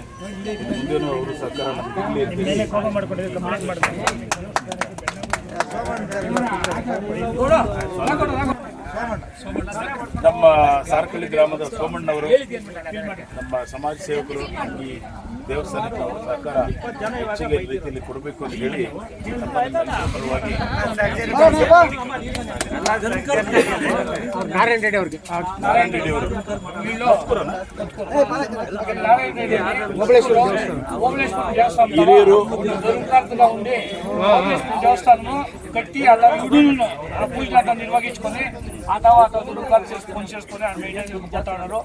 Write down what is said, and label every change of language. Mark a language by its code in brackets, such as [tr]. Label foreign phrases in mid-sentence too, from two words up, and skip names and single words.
[kn] ಇನ್ನು ಮುಂದೇನು ಅವರು ಸರ್ಕಾರ ನಮ್ಗೆ ಇರಲಿ ನಮ್ಮ ಸಾರ್ಕಳ್ಳಿ ಗ್ರಾಮದ ಸೋಮಣ್ಣವರು ನಮ್ಮ ಸಮಾಜ ಸೇವಕರು ಈ ದೇವಸ್ಥಾನಕ್ಕೆ ಅವರ ಸಹಕಾರ ಹೆಚ್ಚಿಗೆ ರೀತಿಯಲ್ಲಿ ಕೊಡಬೇಕು ಅಂತ ಹೇಳಿ ನಮ್ಮ ಪರವಾಗಿ ನಾರಾಯಣ ರೆಡ್ಡಿ ಅವ್ರಿಗೆ ನಾರಾಯಣ ರೆಡ್ಡಿ ಅವರು ಹಿರಿಯರು [te] కట్టి అలా గుడులను ఆ పూజలు నిర్వహించుకొని ఆ తర్వాత దుర్గాలు చేసుకొని మెయింటైన్ పోతాడు.